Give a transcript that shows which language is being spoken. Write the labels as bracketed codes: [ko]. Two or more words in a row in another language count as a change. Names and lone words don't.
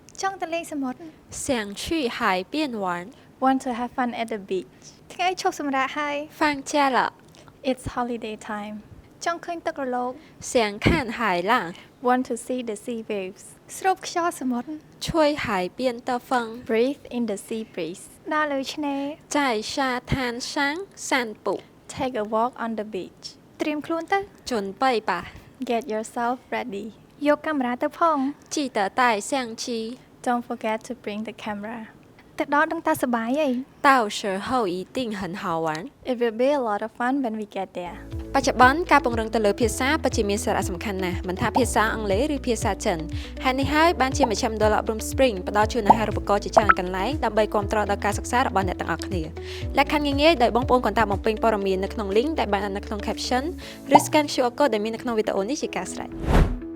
[km] ចង់ទៅលេងសមុទ្រ [zh] 想去海边玩 [en] Want to have fun at the beach. [km] ថ្ងៃឈប់សម្រាកហើយ [zh] 放假了 [en] It's holiday time. [km] ចង់ឃើញទឹករលក [zh] 想看海浪 [en] Want to see the sea waves. [km] ស្រូបខ្យល់សមុទ្រ [zh] 吹海边的风 [en] Breathe in the sea breeze. [km] ដើរលើឆ្នេរ [zh] 在沙滩上散步 [en] Take a walk on the beach. [km] ត្រៀមខ្លួនទៅ [zh] 准备吧 [en] Get yourself ready. [km] យកកាមេរ៉ាទៅផង [zh] 记得带相机 [en] Don't forget to bring the camera. [km] ទៅដល់ដឹងតាសប្បាយហី [zh] 到时候一定很好玩 [en] It will be a lot of fun when we get there. [km] បច្ចុប្បន្នការពង្រឹងទៅលើភាសាពិតជាមានសារៈសំខាន់ណាស់មិនថាភាសាអង់គ្លេសឬភាសាចិនហើយនេះហើយបានជាមជ្ឈមណ្ឌលអប់រំ Spring ផ្ដល់ជូនអាហារូបករណ៍ជាច្រើនកន្លែងដើម្បីគាំទ្រដល់ការសិក្សារបស់អ្នកទាំងអស់គ្នាលក្ខខណ្ឌងាយៗដោយបងប្អូនគ្រាន់តែបំពេញព័ត៌មាននៅក្នុង link ដែលបានដាក់នៅក្នុង caption ឬ [en] scan QR code [km] ដែលមាននៅក្នុងវីដេអូនេះជាការស្រេច